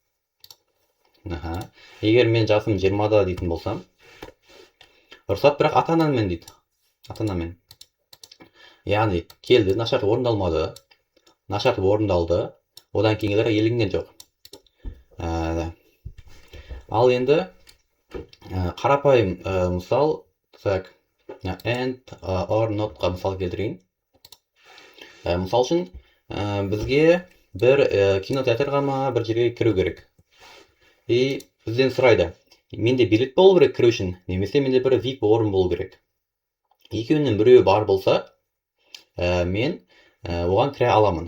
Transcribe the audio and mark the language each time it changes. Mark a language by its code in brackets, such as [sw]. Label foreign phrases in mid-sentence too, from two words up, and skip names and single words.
[kk] Егер мен жасым 20-да дейтін болсам, рұқсат бірақ ата-анамен дейді. Ата-анамен. Яғни келді, нашарт орындалмады. Нашарт орындалды, одан кейінгілері еленген жоқ. Ал енді қарапайым мысал, [en] and, or, [kk] not-қа мысал келтірейін. Мысал үшін бізге бір кинотеатрға ма бір жерге кіру керек. И бізден сұрайды, менде билет болу керек кіру үшін, немесе менде бір VIP орын болу керек. Екеуінің біреуі бар болса, мен оған кіре аламын.